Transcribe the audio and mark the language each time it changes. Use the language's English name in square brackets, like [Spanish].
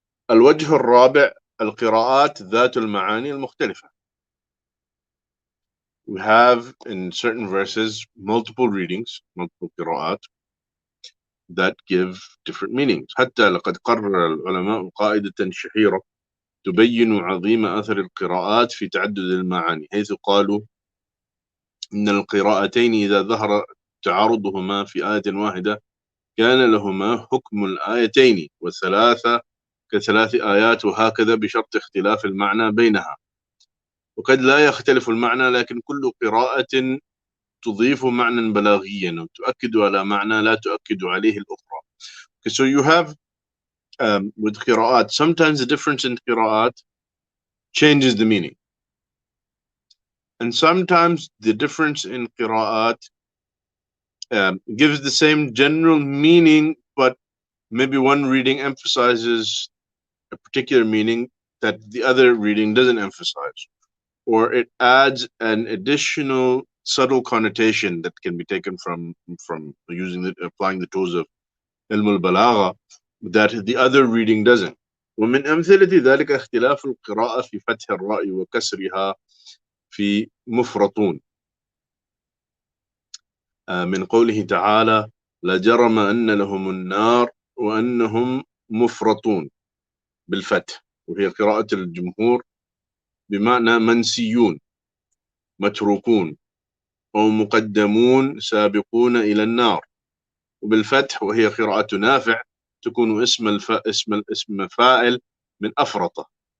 [Arabic] الوجه الرابع القراءات ذات المعاني المختلفة. [English] We have in certain verses multiple readings, multiple قراءات that give different meanings. [Arabic] حتى لقد قرر العلماء قاعدة شهيرة تبين عظيم أثر القراءات في تعدد المعاني، حيث قالوا إن القراءتين إذا ظهر تعارضهما في آية واحدة كان لهما حكم الآيتين، والثلاثة كثلاث آيات، وهكذا بشرط اختلاف المعنى بينها. وقد لا يختلف المعنى، لكن كل قراءة تضيف معنى بلاغيا وتؤكد على معنى لا تؤكد عليه الأخرى. [English] Okay, so you have with قراءات, sometimes the difference in قراءات changes the meaning, and sometimes the difference in قراءات gives the same general meaning, but maybe one reading emphasizes a particular meaning that the other reading doesn't emphasize, or it adds an additional subtle connotation that can be taken from applying the tools of ilm al-balagha that the other reading doesn't. [Arabic] ومن أمثلة ذلك اختلاف القراءة في فتح الراء وكسرها في مفرطون، من قوله تعالى لا جرم أن لهم النار وأنهم مفرطون بالفتح، وهي قراءة الجمهور بمعنى منسيون متروكون أو مقدمون سابقون إلى النار، وبالفتح وهي قراءة نافع تكون اسم فاعل من أفرط.